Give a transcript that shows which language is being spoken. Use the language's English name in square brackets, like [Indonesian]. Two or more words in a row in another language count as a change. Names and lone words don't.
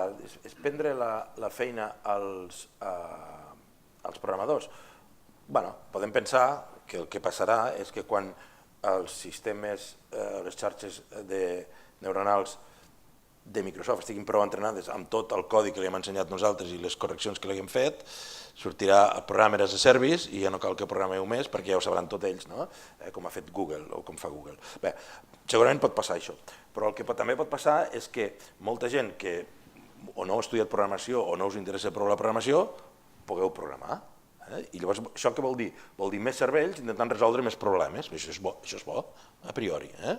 [Catalan] És prendre la feina als programadors. Bé, podem pensar que el que passarà és que quan els sistemes, les xarxes neuronals de Microsoft estiguin prou entrenades amb tot el codi que li hem ensenyat nosaltres i les correccions que li hem fet, sortirà el programa [English] as a service [Catalan] i ja no cal que programeu més perquè ja ho sabran tots ells, com ha fet Google o com fa Google. Bé, segurament pot passar això, però el que també pot passar és que molta gent que o no ha estudiat programació o no us interessa prou la programació, pugueu programar. I llavors això què vol dir? Vol dir més cervells intentant resoldre més problemes, això és bo, [Latin] a priori.